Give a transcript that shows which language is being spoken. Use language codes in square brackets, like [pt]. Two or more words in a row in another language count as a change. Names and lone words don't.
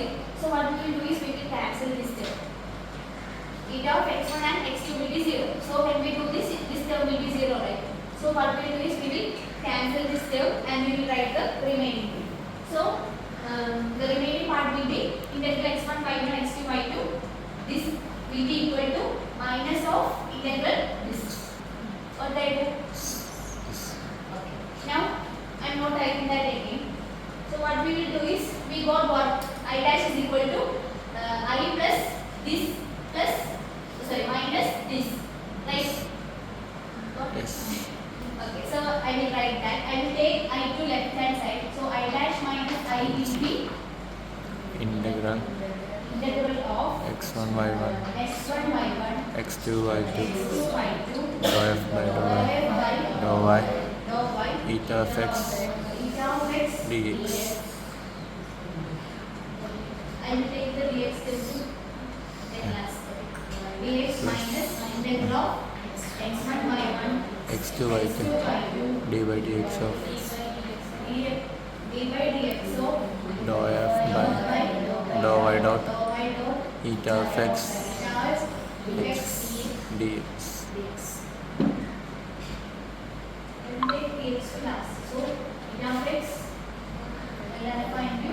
[en] So what we will do is we will cancel this term. Eta of x1 and x2 will be 0. So when we do this, this term will be 0, right? So what we will do is we will cancel this term and we will write the remaining thing. So the remaining part will be integral x1 y1 x2 y2. This will be equal to minus of integral this. What did I do? Okay. Now I am not writing that again. So what we will do is we got what I dash is equal to I plus this plus minus this, right? Yes. Okay, so I will write that. I will take I to left hand side. So I dash minus I will be Integral integral of x1 y1 x1 y1 x2 y2 x2 y2 dou f by dou dou y f by dou y dou y eta of x eta of x dx. I will take the dx into the class. Dx minus integral of x1 by 1 x2 y2 x2 y2 d by dx of d by dx of dou f by dou y dot eta of x x dx. So eta of x alpha into